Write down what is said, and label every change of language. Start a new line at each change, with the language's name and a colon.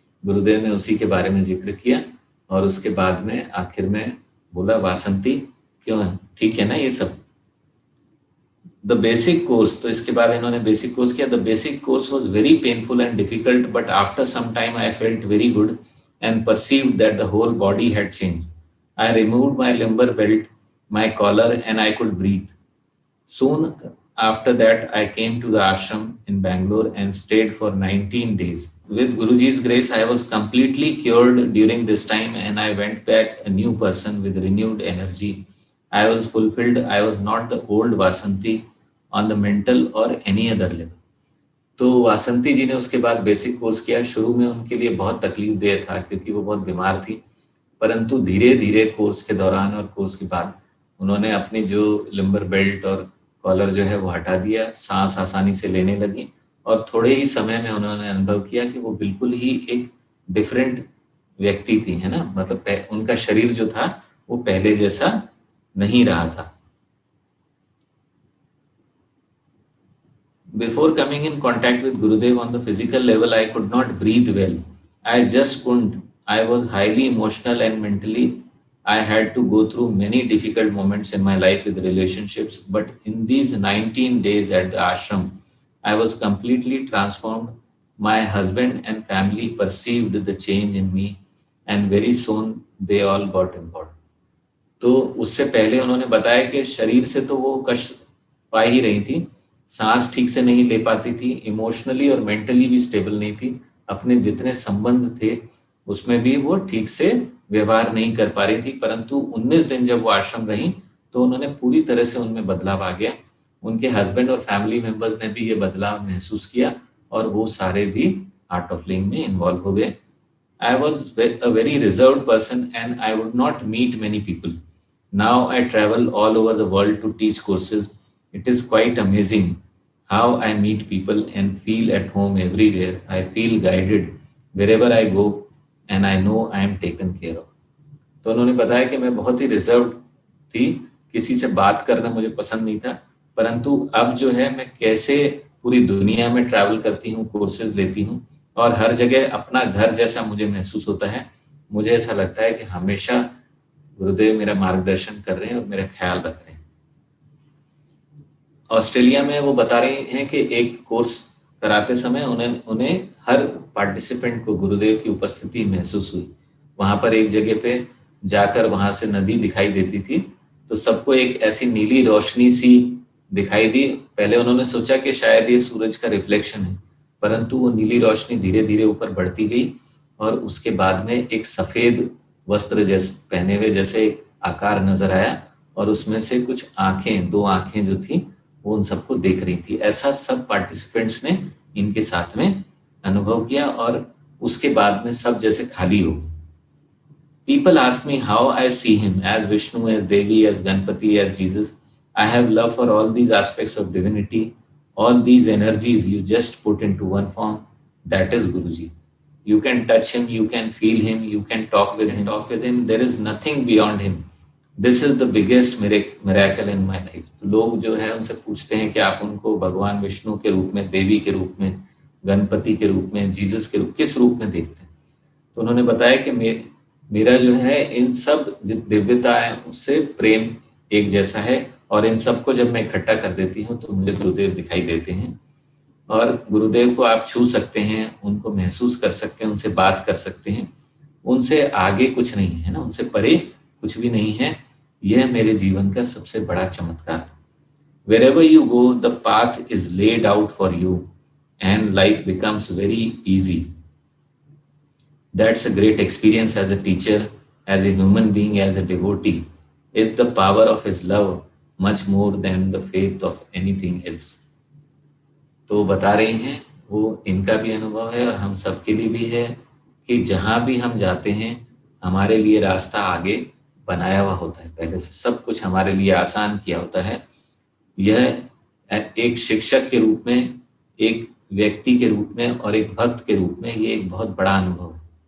Hindi: गुरुदेव ने उसी के बारे में जिक्र किया, और उसके बाद में आखिर में बोला, वासंती क्यों है, ठीक है ना ये सब।
English: the basic course,
Hindi: तो इसके बाद इन्होंने बेसिक कोर्स किया।
English: The basic course was very painful and difficult, but after some time I felt very good and perceived that the whole body had change. I removed my limber belt, my collar, and I could breathe. Soon after that, I came to the ashram in Bangalore and stayed for 19 days. With Guruji's grace, I was completely cured during this time, and I went back a new person with renewed energy. I was fulfilled. I was not the old Vasanti on the mental or any other level.
Hindi: तो वासंती जी ने उसके बाद basic course किया। शुरू में उनके लिए बहुत तकलीफ देह था क्योंकि वो बहुत बीमार थी, परंतु धीरे धीरे कोर्स के दौरान और कोर्स के बाद उन्होंने अपनी जो लिम्बर बेल्ट और कॉलर जो है वो हटा दिया, सांस आसानी से लेने लगी, और थोड़े ही समय में उन्होंने अनुभव किया कि वो बिल्कुल ही एक डिफरेंट व्यक्ति थी, है ना। मतलब उनका शरीर जो था वो पहले जैसा नहीं रहा था।
English: Before coming in contact with Gurudev on the physical level, I could not breathe well. I just couldn't. I was highly emotional and mentally I had to go through many difficult moments in my life with relationships. But in these 19 days at the ashram, I was completely transformed. My husband and family perceived the change in me, and very soon they all got involved.
Hindi: तो उससे पहले उन्होंने बताया कि शरीर से तो वो कष्ट पा ही रही थी, सांस ठीक से नहीं ले पाती थी, इमोशनली और मेंटली भी स्टेबल नहीं थी, अपने जितने संबंध थे उसमें भी वो ठीक से व्यवहार नहीं कर पा रही थी। परंतु 19 दिन जब वो आश्रम रही तो उन्होंने पूरी तरह से उनमें बदलाव आ गया। उनके हस्बैंड और फैमिली मेंबर्स ने भी ये बदलाव महसूस किया और वो सारे भी आर्ट ऑफ लिविंग में इन्वॉल्व हो गए।
English: I was a very reserved person and I would not meet many people. Now I travel all over the world to teach courses. It is quite amazing how I meet people and feel at home everywhere. I feel guided wherever I go and I know I am taken care of.
Hindi: तो उन्होंने बताया कि मैं बहुत ही reserve थी, किसी से बात करना मुझे पसंद नहीं था, परंतु अब जो है मैं कैसे पूरी दुनिया में ट्रैवल करती हूँ, कोर्सेज लेती हूँ और हर जगह अपना घर जैसा मुझे महसूस होता है। मुझे ऐसा लगता है कि हमेशा गुरुदेव मेरा मार्गदर्शन कर रहे हैं और मेरा ख्याल रख रहे हैं। ऑस्ट्रेलिया में वो बता रहे हैं कि एक कोर्स कराते समय उन्हें हर पार्टिसिपेंट को गुरुदेव की उपस्थिति महसूस हुई। वहां पर एक जगह पे जाकर वहां से नदी दिखाई देती थी, तो सबको एक ऐसी नीली रोशनी सी दिखाई दी। पहले उन्होंने सोचा कि शायद ये सूरज का रिफ्लेक्शन है, परंतु वो नीली रोशनी धीरे धीरे ऊपर बढ़ती गई और उसके बाद में एक सफेद वस्त्र जैसे पहने हुए जैसे आकार नजर आया और उसमें से कुछ आंखें, दो आंखें जो थी वो उन सबको देख रही थी। ऐसा सब पार्टिसिपेंट्स ने इनके साथ में अनुभव किया और उसके बाद में सब जैसे खाली हो गए।
English: People ask me how I see him, as Vishnu, as Devi, as Ganpati, as Jesus. I have love for all these aspects of divinity, all these energies you just put into one form. That is Guruji. You can touch him, you can feel him, you can talk with him. There is nothing beyond him. This is the biggest miracle in my life.
Hindi: तो लोग जो है उनसे पूछते हैं कि आप उनको भगवान विष्णु के रूप में, देवी के रूप में, गणपति के रूप में, जीसस के रूप, किस रूप में देखते हैं? तो उन्होंने बताया कि मेरा जो है इन सब दिव्यता है उससे प्रेम एक जैसा है और इन सबको जब मैं इकट्ठा कर देती हूँ तो मुझे गुरुदेव दिखाई देते हैं और गुरुदेव को आप छू सकते हैं, उनको महसूस कर सकते हैं, उनसे बात कर सकते हैं। उनसे आगे कुछ नहीं है ना, उनसे परे कुछ भी नहीं है। यह मेरे जीवन का सबसे बड़ा चमत्कार है।
English: Wherever you go, the path is laid out for you and life becomes very easy. That's a great experience as a teacher, as a human being, as a devotee. Is the power of his love much more than the faith of anything else.
Hindi: तो बता रहे हैं वो इनका भी अनुभव है और हम सबके लिए भी है कि जहाँ भी हम जाते हैं हमारे लिए रास्ता आगे बनाया हुआ होता है, पहले से सब कुछ हमारे लिए आसान किया होता है। यह एक शिक्षक के रूप में, एक व्यक्ति के रूप में और एक भक्त के रूप में ये एक बहुत बड़ा अनुभव है।